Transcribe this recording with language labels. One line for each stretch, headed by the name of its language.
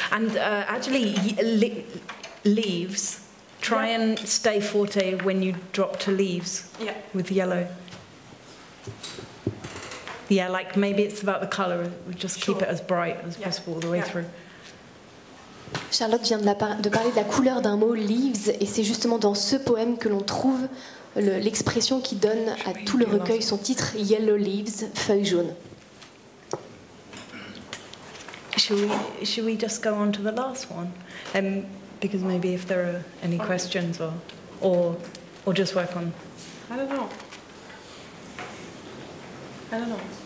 English: And actually, leaves, try and stay forte when you drop to leaves Yeah. with yellow. Yeah, like maybe it's about the colour, just keep it as bright as possible all the way through.
French: Charlotte vient de parler de la couleur d'un mot, leaves, et c'est justement dans ce poème que l'on trouve l'expression qui donne à tout le recueil son titre, Yellow Leaves, feuilles jaunes.
English: Should we just go on to the last one? Because maybe if there are any questions or just work on. I don't know.